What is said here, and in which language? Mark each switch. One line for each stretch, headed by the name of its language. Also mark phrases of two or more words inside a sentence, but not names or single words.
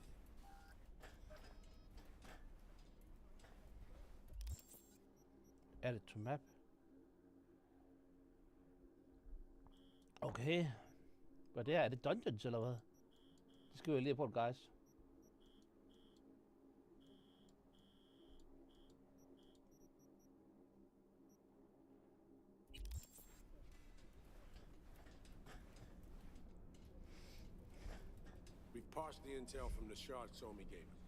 English: Add it to map.
Danish: Okay. Hvad det er det dungeons eller hvad? Det skal vi lige på,
English: guys. We've parsed the intel from the shard Somi gave us.